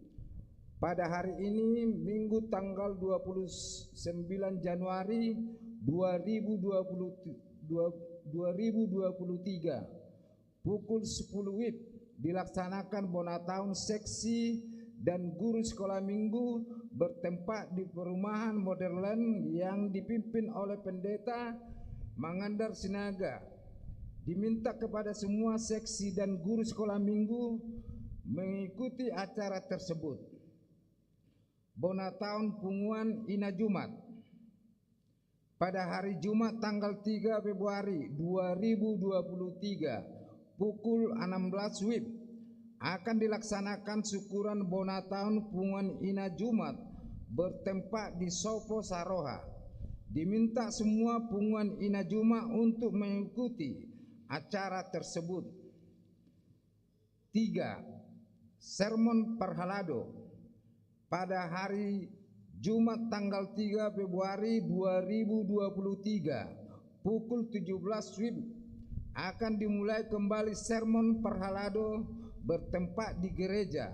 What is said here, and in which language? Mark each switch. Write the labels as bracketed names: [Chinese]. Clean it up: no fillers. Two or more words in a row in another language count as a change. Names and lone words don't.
[Indonesian] Pada hari ini, Minggu tanggal 29 Januari 2023, pukul 10 WIB, dilaksanakan [Batak Toba] bona tahun [Indonesian] seksi dan guru sekolah minggu bertempat di perumahan Modern yang dipimpin oleh Pendeta Mangandar Sinaga. Diminta kepada semua seksi dan guru sekolah minggu mengikuti acara tersebut. [Batak Toba] Bona tahun punguan Ina Jumat. [Indonesian] Pada hari Jumat tanggal 3 Februari 2023 pukul 16 WIB akan dilaksanakan syukuran [Batak Toba] bona tahun punguan Ina Jumat [Indonesian] bertempat di Sopo Saroha. Diminta semua [Batak Toba] punguan Ina Jumat [Indonesian] untuk mengikuti acara tersebut. 3. Sermon Perhalado. Pada hari Jumat tanggal 3 Februari 2023 pukul 17 WIB akan dimulai kembali sermon Perhalado bertempat di gereja.